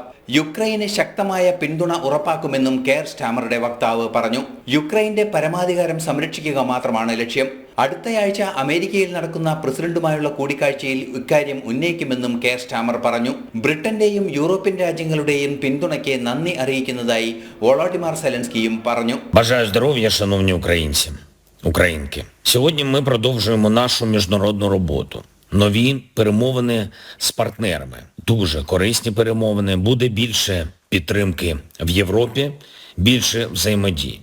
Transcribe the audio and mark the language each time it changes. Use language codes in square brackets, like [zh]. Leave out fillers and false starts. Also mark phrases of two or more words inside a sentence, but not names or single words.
[ml] യുക്രൈന് ശക്തമായ പിന്തുണ ഉറപ്പാക്കുമെന്നും കെയർ സ്റ്റാമറുടെ വക്താവ് പറഞ്ഞു. യുക്രൈന്റെ പരമാധികാരം സംരക്ഷിക്കുക മാത്രമാണ് ലക്ഷ്യം. അടുത്തയാഴ്ച അമേരിക്കയിൽ നടക്കുന്ന പ്രസിഡന്റുമായുള്ള കൂടിക്കാഴ്ചയിൽ ഇക്കാര്യം ഉന്നയിക്കുമെന്നും കെയർ സ്റ്റാമർ പറഞ്ഞു. ബ്രിട്ടന്റെയും യൂറോപ്യൻ രാജ്യങ്ങളുടെയും പിന്തുണയ്ക്ക് നന്ദി അറിയിക്കുന്നതായി വോളോഡിമർ സെലൻസ്കിയും പറഞ്ഞു. [uk] Бажаю здоров'я, шановні українці. Українки. Сьогодні ми продовжуємо нашу міжнародну роботу. Нові перемовини з партнерами. Дуже корисні перемовини. Буде більше підтримки в Європі, більше взаємодії.